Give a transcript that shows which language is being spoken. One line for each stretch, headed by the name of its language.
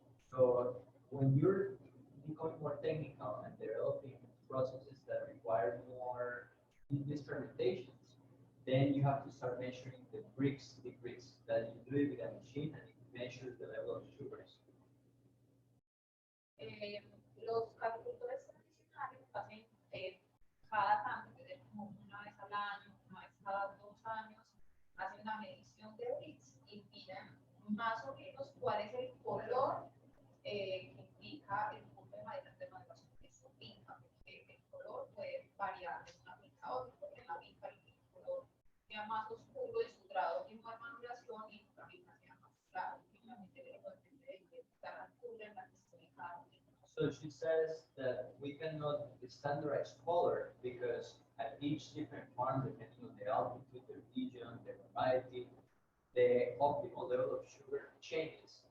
English: So when you're becoming more technical and developing processes that require more these fermentations, then you have to start measuring the bricks that you do it with a machine and it measures the level of sugars.
Spanish: Los agricultores tradicionales hacen cada tanto, que es como una vez al año, una vez cada 2 años, hacen una medición de Brix y miran más o menos cuál es el color que indica el punto de maduración de su finca, porque el color puede variar de una finca a otra, porque en la finca el color sea más oscuro en su grado de maduración y en otra finca sea más claro, finalmente depende de cada altura en la que se ubica.
English: So she says that we cannot standardize color because at each different farm, depending on the altitude, the region, the variety, the optimal level of sugar changes.